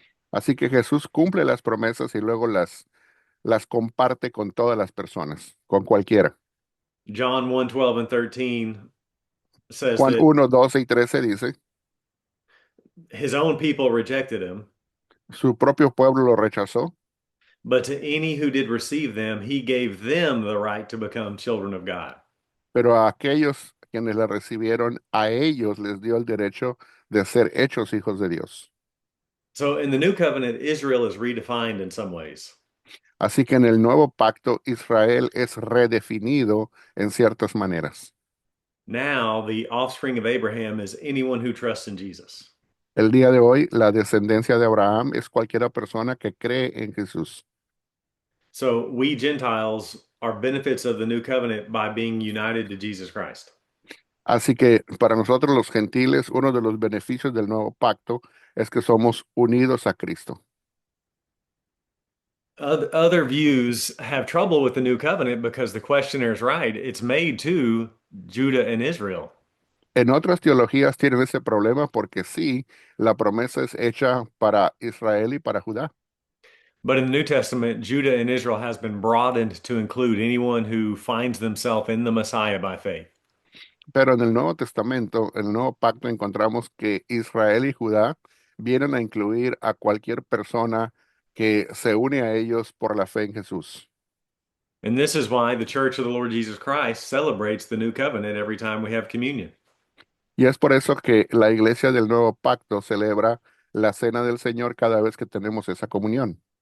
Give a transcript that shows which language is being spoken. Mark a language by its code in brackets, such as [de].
[es] Así que Jesús cumple las promesas y luego las comparte con todas las personas, con cualquiera. [en] John 1:12 and 13 says [es] Juan [en] that [es] 1, 12 y 13 dice, [en] his own people rejected him, [es] su propio pueblo lo rechazó, [en] but to any who did receive them, he gave them the right to become children of God. [es] pero a aquellos quienes la recibieron, a ellos les dio el derecho de ser hechos hijos de Dios. [en] So in the new covenant, Israel is redefined in some ways. [es] Así que en el nuevo pacto, Israel es redefinido en ciertas maneras. [en] Now, the offspring of Abraham is anyone who trusts in Jesus. [es] El día de hoy, la descendencia de Abraham es cualquiera persona que cree en Jesús. [en] So we Gentiles are benefits of the new covenant by being united to Jesus Christ. [es] Así que para nosotros los gentiles, uno de los beneficios del nuevo pacto es que somos unidos a Cristo. [en] Other views have trouble with the new covenant because the questioner is right. It's made to Judah and Israel. [es] En otras teologías tienen ese problema porque sí, la promesa es hecha para Israel y para Judá. [en] But in the New Testament, Judah and Israel has been broadened to include anyone who finds themselves in the Messiah by faith. [es] Pero en el Nuevo Testamento, en el Nuevo Pacto, encontramos que Israel y Judá vienen a incluir a cualquier persona que se une a ellos por la fe en Jesús. [en] And this is why the Church of the Lord Jesus Christ celebrates the new covenant every time we have communion. [es] Y es por eso que la Iglesia del Nuevo Pacto celebra la Cena del Señor cada vez que tenemos esa comunión.